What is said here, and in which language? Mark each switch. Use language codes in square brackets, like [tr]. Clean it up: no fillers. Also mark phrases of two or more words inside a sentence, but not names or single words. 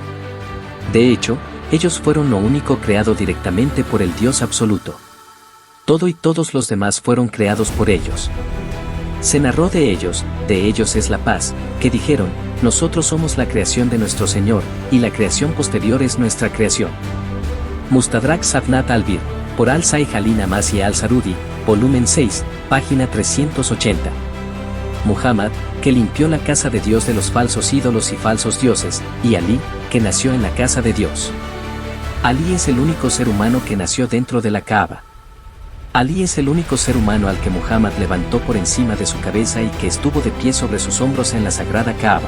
[es] De hecho, ellos fueron lo único creado directamente por el Dios absoluto. Todo y todos los demás fueron creados por ellos. Se narró de ellos es la paz, que dijeron, nosotros somos la creación de nuestro Señor, y la creación posterior es nuestra creación. Mustadrak Safnat al-Bir, por al-Sai Halin Amasi al-Sarudi, volumen 6, página 380. Muhammad, que limpió la casa de Dios de los falsos ídolos y falsos dioses, y Ali, que nació en la casa de Dios. Ali es el único ser humano que nació dentro de la Kaaba. Ali es el único ser humano al que Muhammad levantó por encima de su cabeza y que estuvo de pie sobre sus hombros en la sagrada Kaaba.